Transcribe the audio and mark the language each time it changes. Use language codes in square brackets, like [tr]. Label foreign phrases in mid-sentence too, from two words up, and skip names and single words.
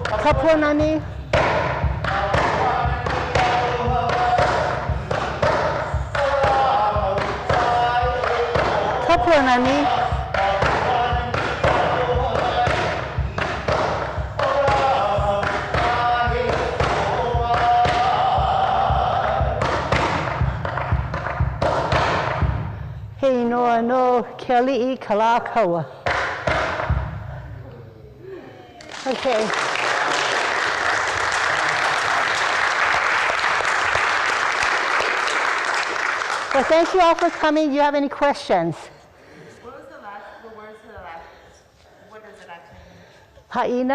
[haw] Kapuanani. Kapuanani. Hei noa no ke aliʻi kalakaua. [en] Okay. Well, thank you all for coming. Do you have any questions? What was the words to the last? What does it actually mean?